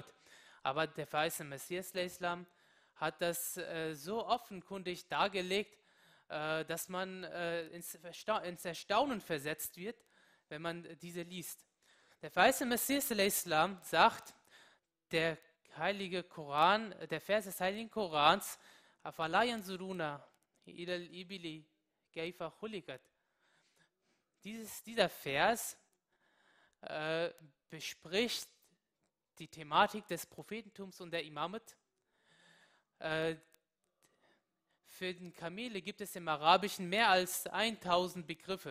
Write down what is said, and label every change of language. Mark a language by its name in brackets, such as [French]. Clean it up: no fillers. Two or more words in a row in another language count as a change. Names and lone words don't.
[German] Aber der verheißene Messias a.s. hat das so offenkundig dargelegt, dass man ins Erstaunen versetzt wird, wenn man diese liest. Der verheißene Messias a.s. sagt, der heilige Koran, der Vers des heiligen Korans, [Arabic] أَفَلَا يَنْظُرُونَ إِلَى الْإِبِلِ كَيْفَ خُلِقَتْ. [German] Dieser Vers bespricht die Thematik des Prophetentums und der Imamat. Für den Kamele gibt es im Arabischen mehr als 1000 Begriffe.